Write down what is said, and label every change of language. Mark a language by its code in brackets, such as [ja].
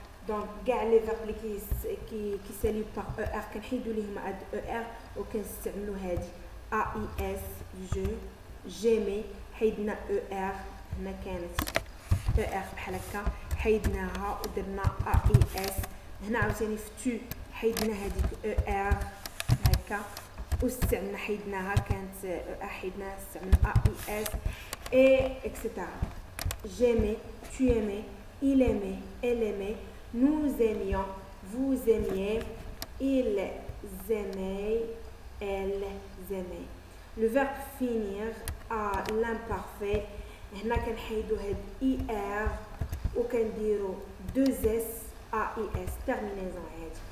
[fr] Donc, les verbes qui s'élèvent par er, [ar] كنحيدوا لهم هاد [fr] er [ar] وكنستعملوا هادي [fr] AIS je, j'aimais, حيدنا er هنا كانت er [ar] بحال هكا حيدناها ودرنا [fr] AIS. [ar] هنا عاوتاني في tu حيدنا هذيك er هكا واستعملنا حيدناها كانت حيدناها استعملنا AIS [fr] et etc. J'aimais, tu aimais, il aimait, elle aimait, nous aimions, vous aimiez, ils aimaient, elles aimaient. Le verbe finir à l'imparfait [ar] هنا كنحيدو هاد [fr] IR [ar] وكنديرو [fr] 2S AIS terminaison عادي.